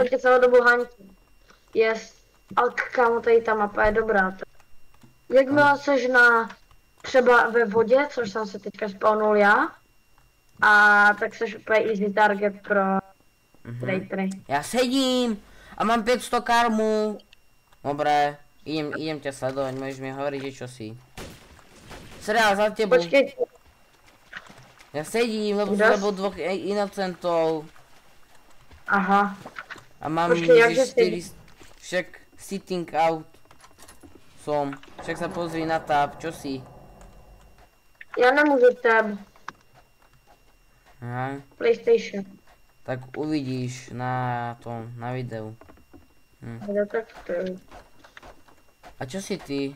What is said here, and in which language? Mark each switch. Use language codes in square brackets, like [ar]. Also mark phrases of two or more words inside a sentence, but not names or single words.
[cs] Počkej celou dobu hantí. [en] Yes. [cs] Ale kámo, tady ta mapa je dobrá. Jakmile seš na třeba ve vodě, což jsem se teďka spawnul já, a tak seš úplně [en] easy target [cs] pro traitory. Já sedím a mám 500 karmu. [sk] Dobré, idem ťa sledovať, môžeš mi hovoriť, že čo si. Seriál za tebou. [cs] Počkej, [sk] Ja sedím, lebo som zabil 2 inocentov. aha. A mám [cs] Počkej, jakže [sk] 4... Však [en] sitting out [sk] som. Však sa pozri na tab, čo si? [cs] Já nemůžu tab. Aha. PlayStation. [sk] Tak uvidíš na tom, na videu. Ja tak to je. A čo si ty?